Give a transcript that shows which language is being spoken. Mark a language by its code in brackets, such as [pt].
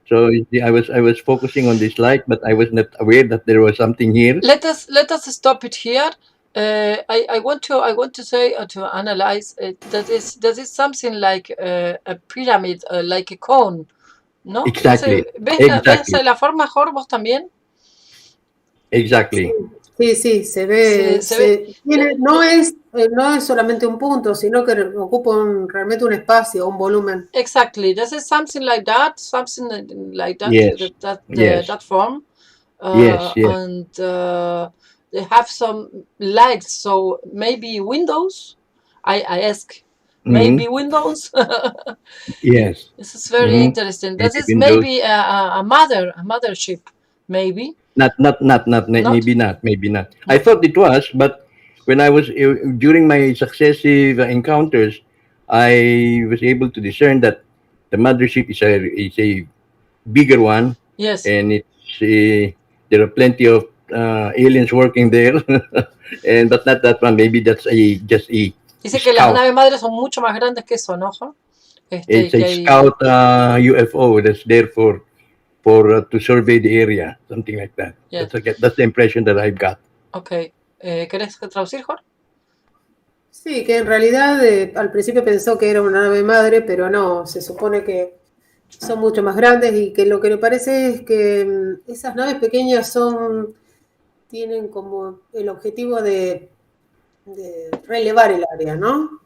[en] So I was focusing on this light, but I was not aware that there was something here. Let us stop it here. I want to say to analyze that is something like a pyramid, like a cone, ¿no? Exactly. [es] ¿Ves [en] Exactly. [es] la forma mejor vos también? [en] Exactly. [es] Sí, se ve. No es solamente un punto, sino que ocupa realmente un espacio, un volumen. [en] Exactly. This is something like that. Yes. That form. Yes. And they have some lights, so maybe windows. I ask. Maybe windows. Yes. This is very interesting. This is windows. maybe a mothership, maybe. Not. Maybe not. I thought it was, but when I was during my successive encounters, I was able to discern that the mothership is a bigger one. Yes. And it's there are plenty of aliens working there, but not that one. Maybe that's just a. [es] Dice que las naves madres son mucho más grandes que eso, ¿no? [en] It's a scout UFO that's there for to survey the area, something like that. Yes. That's the impression that I've got. [es] Okay. ¿Querés traducir, Jorge? Sí, que en realidad al principio pensó que era una nave madre, pero no, se supone que son mucho más grandes y que lo que le parece es que esas naves pequeñas tienen como el objetivo de relevar el área, ¿no?